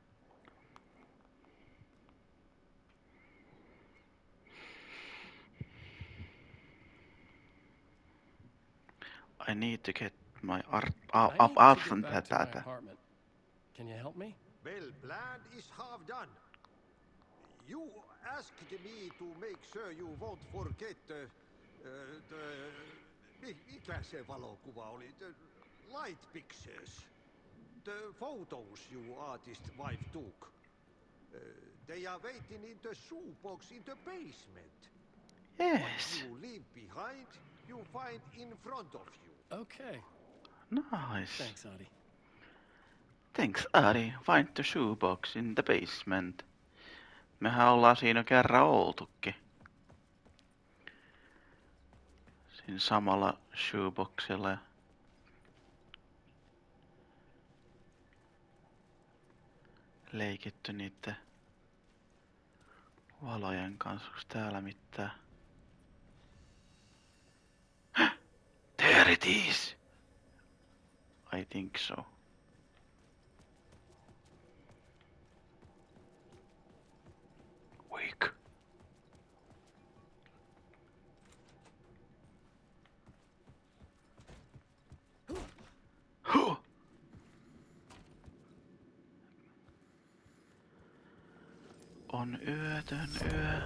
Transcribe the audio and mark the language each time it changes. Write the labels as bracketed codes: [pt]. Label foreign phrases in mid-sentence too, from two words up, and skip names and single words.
[en] I need to get my art I need to get absent back to my [fi] tätä. [en] apartment. Can you help me? Well, plan is half done. You asked me to make sure you won't forget [fi] mikä se valokuva oli? [en] The light pictures. The photos your artist wife took. They are waiting in the shoebox in the basement. Yes. You leave behind, you find in front of you. Okay. Nice. Thanks, Adi. Thanks, Ari. Find the shoebox in the basement. [fi] Mehän ollaan siinä kerran oltukin. Siinä samalla shoeboxilla. Leikitty niitten valojen kanssa. Onks täällä mitään? [en] There it is! I think so. Weak. Huh. [fi] On yötön yö.